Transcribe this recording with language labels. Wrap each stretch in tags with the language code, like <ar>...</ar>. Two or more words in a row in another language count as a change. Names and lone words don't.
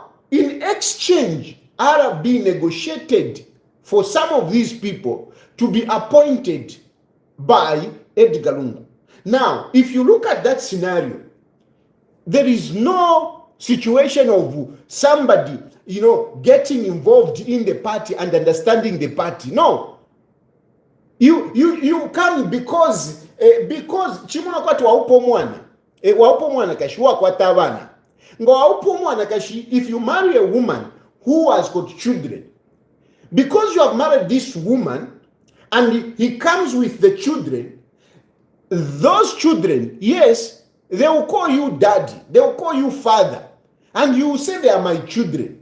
<en>Now, in exchange RB negotiated for some of these people to be appointed by Edgar Lungu. Now, if you look at that scenario, there is no situation of somebody, getting involved in the party and understanding the party. No. You come because</en> <bem>chimuna kwati waupo mwana kashi wakwata abana. Ngo waupo mwana kashi,</bem> <en>if you marry a woman who has got children, because you have married this woman and he comes with the children, those children, yes, they will call you daddy, they will call you father, and you will say they are my children.</en>